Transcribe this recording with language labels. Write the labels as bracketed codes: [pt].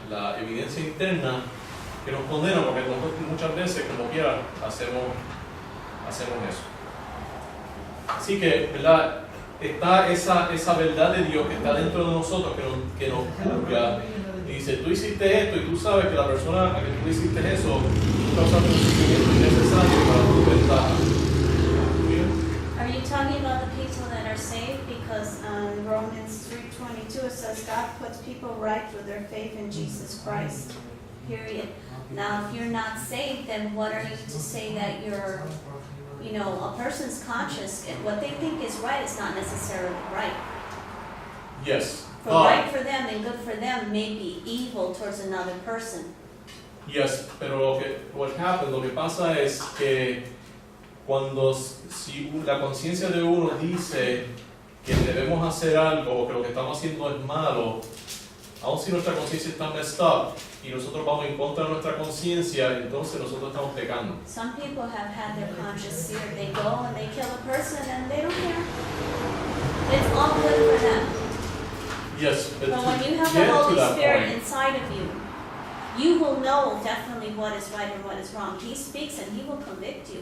[es] La evidencia interna que nos condena, porque nosotros muchas veces, como quiera, hacemos eso. Así que, ¿verdad? Está esa verdad de Dios que está dentro de nosotros, que nos juzga y dice, tú hiciste esto y tú sabes que la persona a que tú hiciste eso causa un sufrimiento innecesario para tu ventaja. [en] Are you talking about the people that are saved? Because in Romans 3:22 it says God puts people right with their faith in Jesus Christ. Period. Now, if you're not saved, then what are you to say that you're, a person's conscious, what they think is right is not necessarily right. Yes. For right for them and good for them may be evil towards another person. [es] Yes, pero lo que pasa es que si la conciencia de uno dice que debemos hacer algo o que lo que estamos haciendo es malo, aun si nuestra conciencia está [en] messed up [es] y nosotros vamos en contra de nuestra conciencia, entonces nosotros estamos pecando. [en] Some people have had their conscience seared. They go and they kill a person and they don't care. It's all good for them. Yes, but when you have the Holy Spirit inside of you, you will know definitely what is right and what is wrong. He speaks and He will convict you.